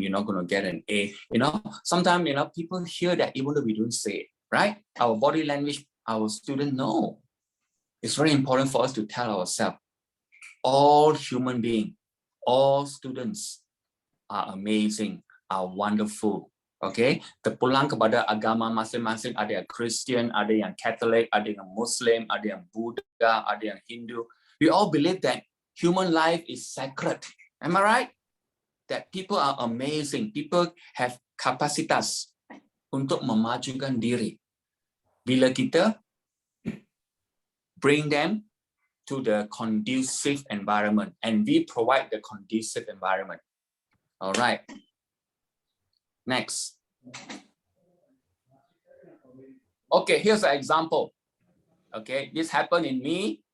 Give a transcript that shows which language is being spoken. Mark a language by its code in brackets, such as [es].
[en] You're not going to get an A. Sometimes, people hear that even though we don't say it, right? Our body language, our students know. It's very important for us to tell ourselves, all human beings, all students are amazing, are wonderful. [ms] Okay, terpulang kepada agama masing-masing, ada yang Christian, ada yang Catholic, ada yang Muslim, ada yang Buddha, ada yang Hindu. [en] We all believe that human life is sacred. Am I right? That people are amazing. People have [ms] kapasitas untuk memajukan diri. Bila kita [en] bring them to the conducive environment, and we provide the conducive environment. All right. Next. Okay, here's an example. Okay, this happened in me.